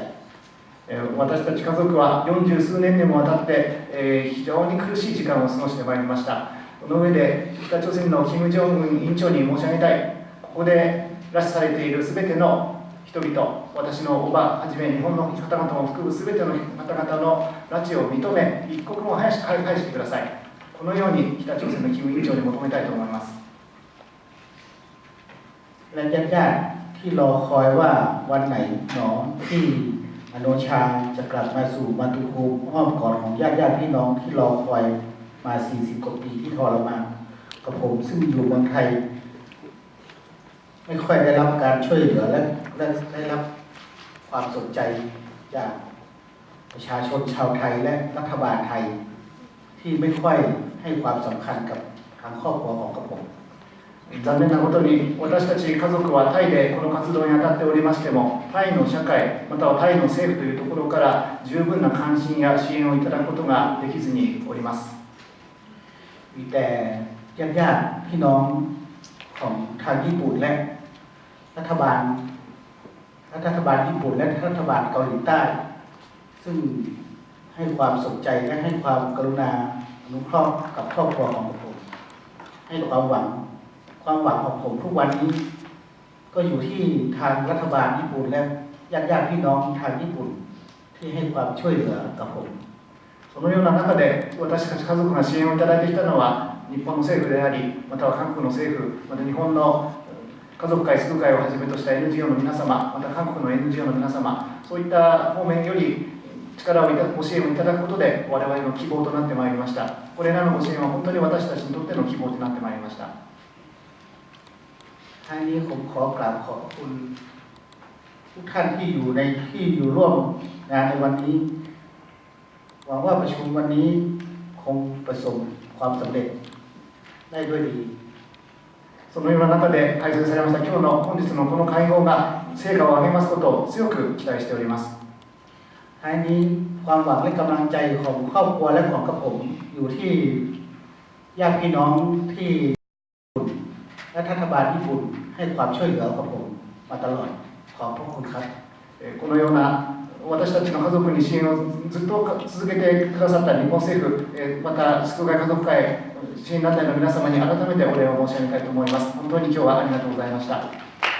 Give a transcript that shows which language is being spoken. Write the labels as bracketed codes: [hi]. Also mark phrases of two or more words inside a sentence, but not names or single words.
[ja] 私たち家族は40数年にもわたって、非常に苦しい時間を過ごしてまいりました。その上で北朝鮮の金正恩委員長に申し上げたい、ここで拉致されているすべての人々、私のおばはじめ日本の方々も含むすべての方々の拉致を認め、一刻も早く返してください。このように北朝鮮の金委員長に求めたいと思います。 [th] และญาติที่รอคอยว่าวันไหนหนอที่อโนชาจะกลับมาสู่มาตุภูมิอ้อมกอดของญาติพี่น้องที่รอคอยมา40 กว่าปีที่ทรมานกับผมซึ่งอยู่เมืองไทยไม่ค่อยได้รับการช่วยเหลือและได้รับความสนใจจากประชาชนชาวไทยและรัฐบาลไทยที่ไม่ค่อยให้ความสำคัญกับทางครอบครัวของกับผม [ja] 残念なことに私たち家族はタイでこの活動に当たっておりましても、タイの社会またはタイの政府というところから十分な関心や支援をいただくことができずにおります。 [th] มีแต่ญาติพี่น้องของทางญี่ปุ่นและรัฐบาลญี่ปุ่นและรัฐบาลเกาหลีใต้ซึ่งให้ความสนใจและให้ความกรุณาอนุเคราะห์กับครอบครัวของผมให้ความหวังของผมทุกวันนี้ก็อยู่ที่ทางรัฐบาลญี่ปุ่นและญาติพี่น้องทางญี่ปุ่นที่ให้ความช่วยเหลือกับผม [ja] そのような中で私たち家族が支援をいただいてきたのは日本の政府であり、または韓国の政府、また日本の家族会、救う会をはじめとした NGO の皆様、また韓国の NGO の皆様、そういった方面より力をご支援をいただくことで我々の希望となってまいりました。これらのご支援は本当に私たちにとっての希望となってまいりました。 [th] ท้ายนี้ผมขอกราบขอบคุณทุกท่านที่อยู่ร่วมงานในวันนี้หวังว่าประชุมวันนี้คงประสบความสำเร็จได้ด้วยดี [ja] そのような中で開催されました本日のこの会合が成果を上げますことを強く期待しております。 [th] ท้ายนี้ความหวังและกำลังใจของครอบครัวและของกระผมอยู่ที่ญาติพี่น้องที่และรัฐบาลญี่ปุ่นให้ความช่วยเหลือกับผมมาตลอดขอบพระคุณครับ [ja] このような私たちの家族に支援をずっと続けてくださった日本政府、また救う会家族会支援団体の皆様に改めてお礼を申し上げたいと思います。本当に今日はありがとうございました。